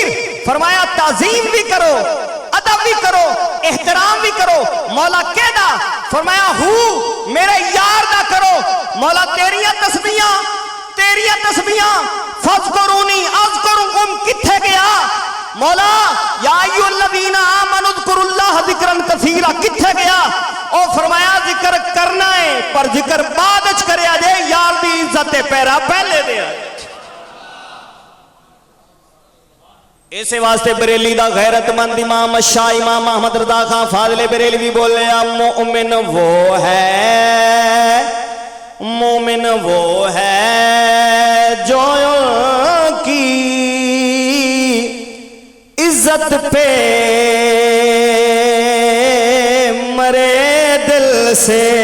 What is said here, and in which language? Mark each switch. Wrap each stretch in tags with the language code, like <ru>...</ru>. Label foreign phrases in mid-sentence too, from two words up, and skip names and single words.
<ur>فرمایا تعظیم بھی کرو، ادب بھی کرو، احترام بھی کرو.</ur> <pa>مولا کیہدا? فرمایا ہو میرے یار دا کرو۔ مولا تیریاں تسبیحاں</pa> <ar>فاذكروني أذكركم</ar> <pa>کتھے گیا? مولا</pa> <ar>يا أيها الذين آمنوا اذكروا الله ذكرا كثيرا</ar> <pa>کتھے گیا? اور فرمایا ذکر کرنا ہے پر ذکر بعد چ کریا جے یار دی عزت پیرا پہلے دے. ایسے واسطے بریلی دا غیرت مند امام شاہ امام احمد رضا خاں فاضل بریلوی بولے</pa> <ur>مومن وہ ہے جو کی عزت پہ مرے دل سے.</ur>